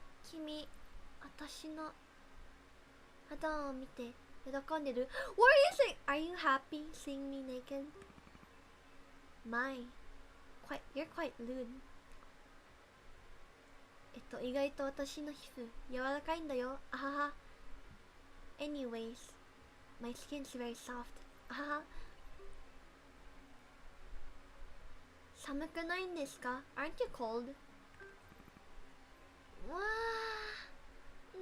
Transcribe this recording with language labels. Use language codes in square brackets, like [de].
[ja] 君、私の肌を見て喜んでる。 [en] What are you saying? Are you happy seeing me naked? You're quite lewd. [ja] 意外と私の皮膚柔らかいんだよ。あはは。 [en] Anyways, my skin's very soft. あはは。 [ja] 寒くないんですか？ [en] Aren't you cold? [ja] わー、